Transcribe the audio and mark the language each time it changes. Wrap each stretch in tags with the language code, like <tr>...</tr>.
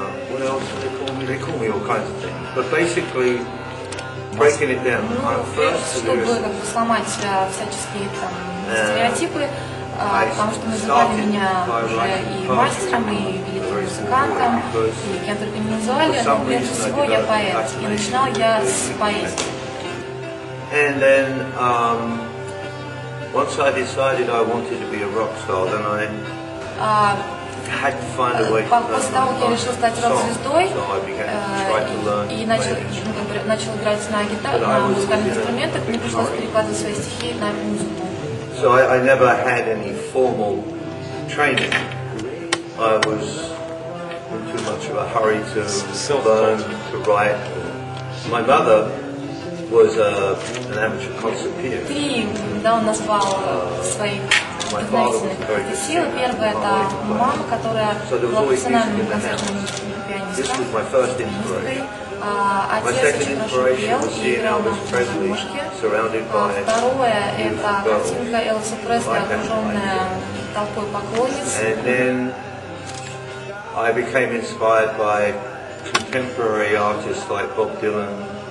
<en>What else do they call me? They call me all kinds of things. But basically, breaking it down, I'm first a</en> <ru>Чтобы</ru> <en>lyricist.</en> <ru>сломать всяческие стереотипы, потому что называли меня уже и мастером, и великим музыкантом, и кем только не называли, но прежде всего я поэт. И начинал я с поэзии.</ru> <en>And then, once I decided I wanted to be a rock star, then I had to find a way to learn</en> <ru>После того, как я решил стать рок-звездой</ru> <en>so I began to try to learn</en> <ru>и начал играть на гитаре, на музыкальных инструментах, мне пришлось перекладывать свои стихи на музыку.</ru> <en>So I never had any formal training. I was in too much of a hurry to learn to write. My mother was an amateur concert pianist.</en> <ru>Три, да, он назвал своих вдохновительных сил. Первая — это мама, которая была профессиональным концертным пианистом. Отец очень хорошо пел и играл на гармошке. Второе — это картинка Элвиса Пресли, окруженная толпой поклонниц.</ru> <en>And then I became inspired by contemporary artists like Bob Dylan.</en>